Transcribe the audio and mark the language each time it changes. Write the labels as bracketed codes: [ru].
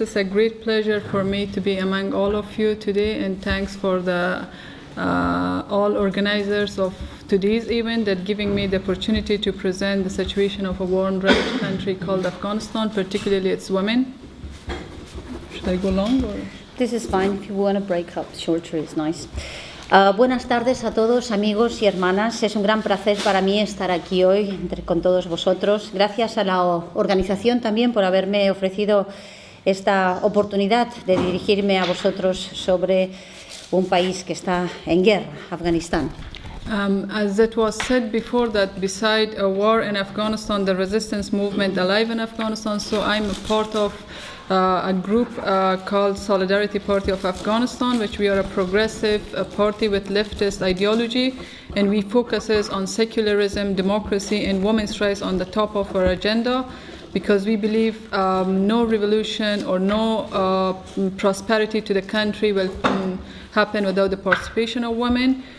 [en] It's a great pleasure for me to be among all of you today, and thanks for the all organizers of today's event that giving me the opportunity to present the situation of a war and ravaged country called Afghanistan, particularly its women. Should I go long or? This is fine. If you want to break up shorter, it's nice. [es] Buenas tardes a todos, amigos y hermanas. Es un gran placer para mí estar aquí hoy con todos vosotros. Gracias a la organización también por haberme ofrecido esta oportunidad de dirigirme a vosotros sobre un país que está en guerra, Afganistán. [en] As it was said before, that beside a war in Afghanistan, the resistance movement alive in Afghanistan, so I'm a part of a group called Solidarity Party of Afghanistan, which we are a progressive party with leftist ideology, and we focuses on secularism, democracy, and women's rights on the top of our agenda, because we believe no revolution or no prosperity to the country will happen without the participation of women.